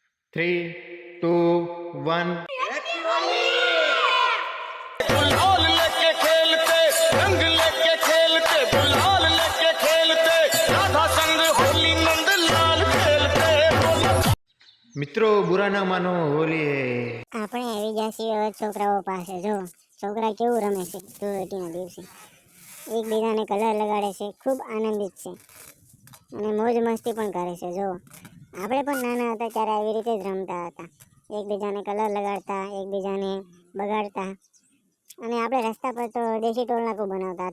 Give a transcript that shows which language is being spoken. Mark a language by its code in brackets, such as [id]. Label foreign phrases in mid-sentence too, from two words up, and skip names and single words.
[en] 3, 2, 1. [hi] गुलाल लेके खेलते रंग लेके खेलते गुलाल लेके खेलते राधा संग होली नंद लाल खेलते [gu] મિત્રો [hi] बुरा ना मानो होली है. [gu] આપણે આવી ગયા છીએ હવે છોકરાઓ પાસે. જો છોકરા કેવું રમે છે ધૂળેટીના દિવસે, એકબીજાને કલર લગાડે છે, ખૂબ આનંદિત છે અને મોજ મસ્તી પણ કરે છે. જો આપણે પણ નાના હતા ત્યારે આવી રીતે જ રમતા હતા, એકબીજાને કલર લગાડતા, એકબીજાને બગાડતા, અને આપણે રસ્તા પર તો દેશી ટોલનાકું બનાવતા.